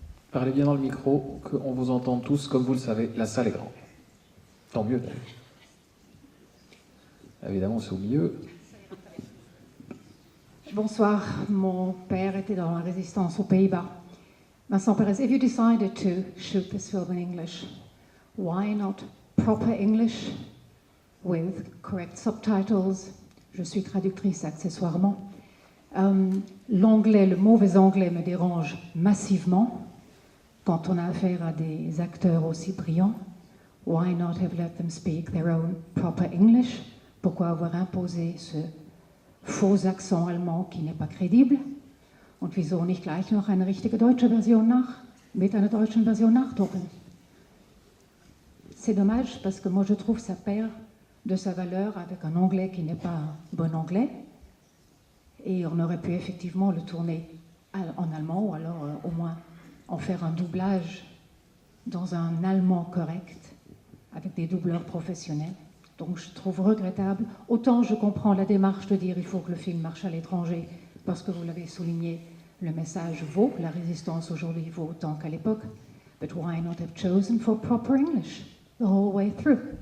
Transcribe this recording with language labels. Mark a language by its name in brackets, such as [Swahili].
[French] Parlez bien dans le micro, qu'on vous entende tous. Comme vous le savez, la salle est grande. Tant mieux, d'ailleurs. Évidemment, c'est au milieu. Bonsoir. Mon père était dans la résistance aux Pays-Bas. [English] Vincent Perez, if you decided to shoot this film in English, why not proper English with correct subtitles? [French] Je suis traductrice accessoirement. L'anglais, le mauvais anglais me dérange massivement quand on a affaire à des acteurs aussi brillants. [English] Why not have let them speak their own proper English? [French] Pourquoi avoir imposé ce faux accent allemand qui n'est pas crédible? [German] Und wieso nicht gleich noch eine richtige deutsche Version mit einer deutschen Version nachdrucken? [French] C'est dommage parce que moi je trouve que ça perd de sa valeur avec un anglais qui n'est pas un bon anglais. Et on aurait pu effectivement le tourner en allemand ou alors au moins en faire un doublage dans un allemand correct avec des doubleurs professionnels. Donc je trouve regrettable. Autant je comprends la démarche de dire il faut que le film marche à l'étranger parce que vous l'avez souligné, le message vaut, la résistance aujourd'hui vaut autant qu'à l'époque. [English] But why not have chosen for proper English the whole way through?